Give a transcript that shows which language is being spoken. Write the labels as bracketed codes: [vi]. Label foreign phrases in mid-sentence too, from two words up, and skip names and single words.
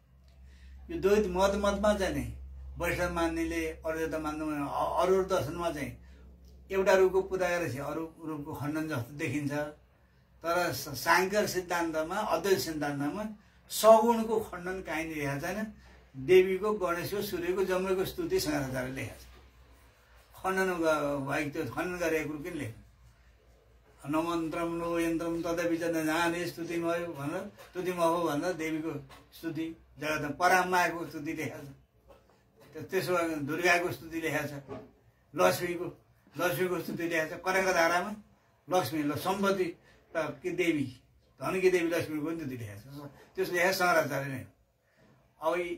[ne] यो द्वैत मतमा चाहिँ नै वैष्णव मान्नेले अद्वैत मान्नु अरू दर्शनमा चाहिँ एउटा रूपको पूजा गरेपछि अरू रूपको खण्डन जस्तो देखिन्छ तर सांख्य सिद्धान्तमा अद्वैत सिद्धान्तमा सगुणको खण्डन काहीँ लेखेको छैन देवीको गणेशको सूर्यको जम्मैको स्तुति शङ्कराचार्यले लेखेको छ खण्डन भएको त्यो खण्डन गरेको कुरो किन लेख्नु [sa] न मन्त्रम नो यन्त्रम तदपि च नजाने स्तुतिमय [ne] भनेर स्तुतिमय हो भनेर देवीको स्तुति जगतमा परामाको स्तुति लेखेको छ त्यसो भए दुर्गाको स्तुति लेखेको छ लक्ष्मीको स्तुति लेखेको छ कनकधारामा लक्ष्मी सम्पत्ति कि देवी धनकी देवी लक्ष्मीको पनि स्तुति लेखेको छ त्यसो लेखेको शङ्कराचार्य नै अब